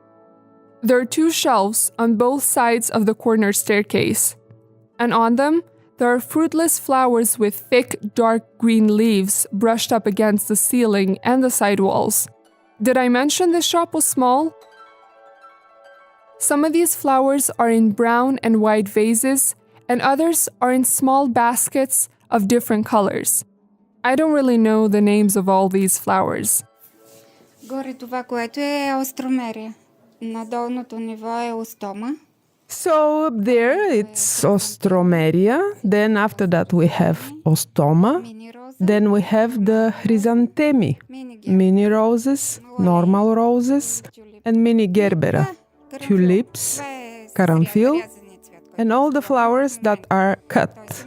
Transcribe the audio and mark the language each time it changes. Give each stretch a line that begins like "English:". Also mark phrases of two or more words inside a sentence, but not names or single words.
English: There are 2 shelves on both sides of the corner staircase, and on them, There are fruitless flowers with thick, dark green leaves brushed up against the ceiling and the side walls. Did I mention this shop was small? Some of these flowers are in brown and white vases, and others are in small baskets of different colors. I don't really know the names of all these flowers.
Bulgarian: Горе това, което е остромерия. На долното ниво е остома.
English: So up there it's Ostromeria, then after that we have Ostoma, then we have the Chrysanthemi, mini roses, normal roses, and mini Gerbera, tulips, Karamfil, and all the flowers that are cut.